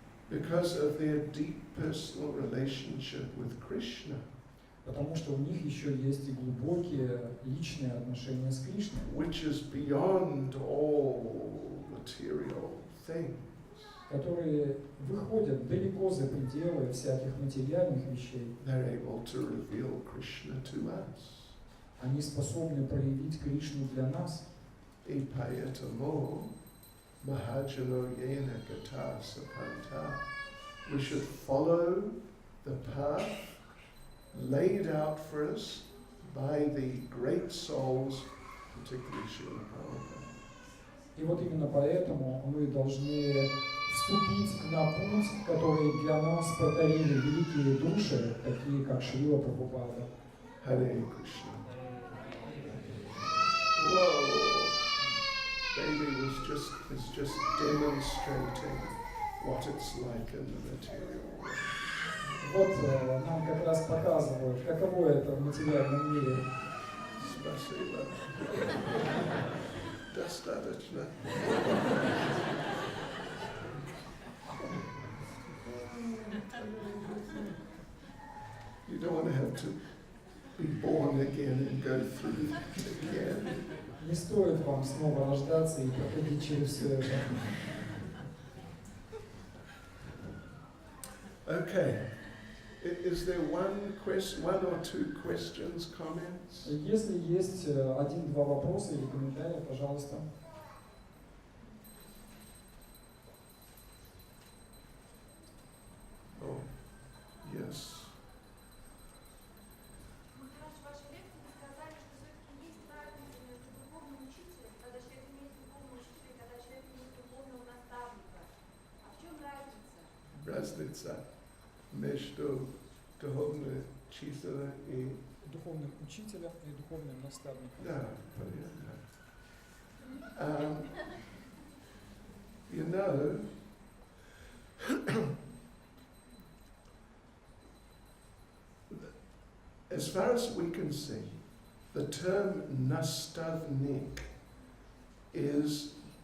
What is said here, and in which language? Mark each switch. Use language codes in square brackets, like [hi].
[en] Because of their deep personal relationship with Krishna. [ru] Потому что у них еще есть и глубокие личные отношения с Кришной, [en] Which is beyond all material things. [ru] которые выходят далеко за пределы всяких материальных вещей. [en] They're able to reveal Krishna to us. [ru] Они способны проявить Кришну для нас. [sa] Ipayatamo mahajano yena gata sapanta. [en] We should follow the path laid out for us by the great souls, particularly Srila Prabhupada. [ru] И вот именно поэтому мы должны вступить на путь, который для нас протарили великие души, такие как Шрила Прабхупада. [sa] Hare Krishna. Whoa! [en] Baby is just demonstrating what it's like in the material world. [ru] Вот нам как раз показывают, каково это в материальном мире. Спасибо. Достаточно. [en] You don't want to have to be born again and go through it again. [ru] Не стоит вам снова рождаться и проходить через все это. [en] Okay. Is there one or two questions, comments? [ru] Если есть один-два вопроса или комментария, пожалуйста. [en] Oh, yes. [ru] Махарадж, в вашей лекции вы сказали, что все-таки есть разница между духовным учителем, когда человек имеет духовного учителя, и когда человек имеет духовного наставника. А в чем разница? Разница между духовным учителем и... Духовным учителем и духовным наставником. Да, понятно. [en] You know, as far as we can see, the term nastavnik is